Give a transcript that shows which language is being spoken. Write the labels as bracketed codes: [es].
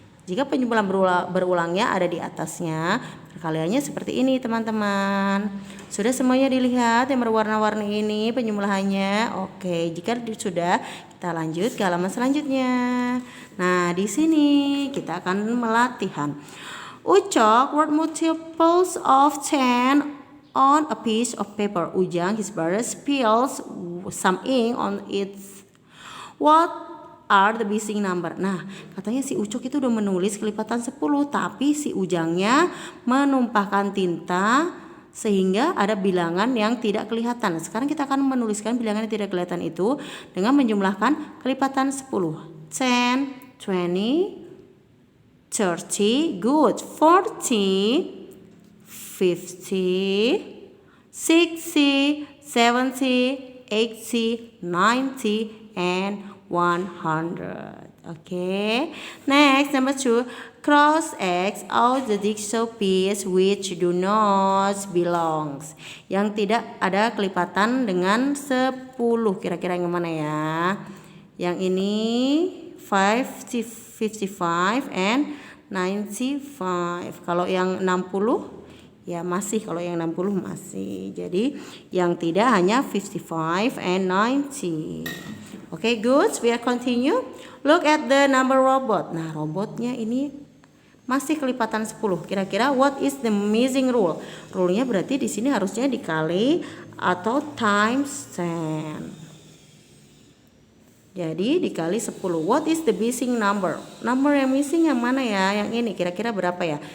[id] Jika penjumlahan berulangnya ada di atasnya, perkaliannya seperti ini, teman-teman. Sudah semuanya dilihat yang berwarna-warni ini penjumlahannya? Oke, jika sudah, kita lanjut ke halaman selanjutnya. Nah, di sini kita akan melatihan. [en] Ucok wrote multiples of 10 on a piece of paper. Ujang, his brother, spills some ink on it. What are the missing number? [id] Nah, katanya si Ucok itu udah menulis kelipatan 10, tapi si Ujangnya menumpahkan tinta sehingga ada bilangan yang tidak kelihatan. Sekarang kita akan menuliskan bilangan yang tidak kelihatan itu dengan menjumlahkan kelipatan 10. [en] 10, 20, 30, good, 40, 50, 60, 70, 80, 90, and 100. Okay, next, number 2, cross X out the jigsaw piece which do not belongs. [id] Yang tidak ada kelipatan dengan 10. Kira-kira yang mana ya? Yang ini 55 and 95. Kalau yang 60 ya masih, kalau yang 60 masih. Jadi yang tidak hanya [en] 55 and 90. Okay, good. We are continue. Look at the number robot. [id] Nah, robotnya ini masih kelipatan 10. Kira-kira [en] what is the missing rule? [id] Rule-nya berarti di sini harusnya dikali atau times 10. Jadi dikali 10. [en] What is the missing number? [id] Number yang missing yang mana ya? Yang ini kira-kira berapa ya?